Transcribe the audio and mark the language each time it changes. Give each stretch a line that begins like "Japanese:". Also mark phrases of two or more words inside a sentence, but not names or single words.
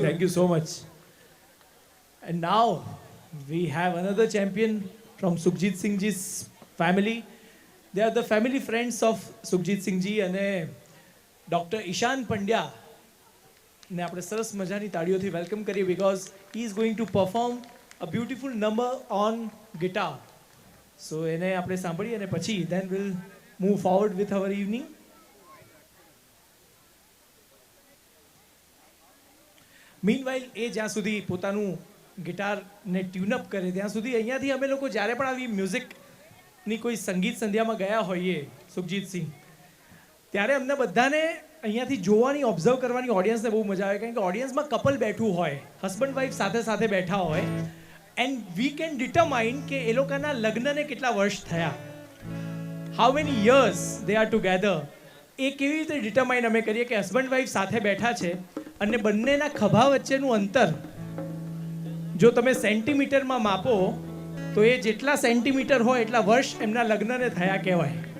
English: Thank you so much. And now we have another champion from Sukhjit Singh ji's family. They are the family friends of Sukhjit Singh ji and Dr. Ishan Pandya.
Gujarati: ને આપણે સરસ મજાની તાળીઓથી વેલકમ કરીએ
English: because he is going to perform a beautiful number on guitar. So
Gujarati: એને આપણે સાંભળીએ અને પછી
English: then we'll move forward with our evening.
Gujarati: Meanwhile એ જ્યાં સુધી પોતાનું ગિટારને ટ્યુનઅપ કરે ત્યાં સુધી અહીંયાથી અમે લોકો જ્યારે પણ આવી મ્યુઝિકની કોઈ સંગીત સંધ્યામાં ગયા હોઈએ સુખજીત સિંહ ત્યારે અમને બધાને અહીંયાથી જોવાની ઓબ્ઝર્વ કરવાની ઓડિયન્સને બહુ મજા આવે કારણ કે ઓડિયન્સમાં કપલ બેઠું હોય
English: husband wife
Gujarati: સાથે સાથે બેઠા હોય
English: and we can determine
Gujarati: કે એ લોકોના લગ્નને કેટલા વર્ષ થયા
English: how many years they are together
Gujarati: એ કેવી રીતે ડિટરમાઇન અમે કરીએ કે
English: husband wife
Gujarati: સાથે બેઠા છે અને બંનેના ખભા વચ્ચેનું અંતર જો તમે સેન્ટીમીટરમાં માપો તો એ જેટલા સેન્ટીમીટર હોય એટલા વર્ષ એમના લગ્નને થયા કહેવાય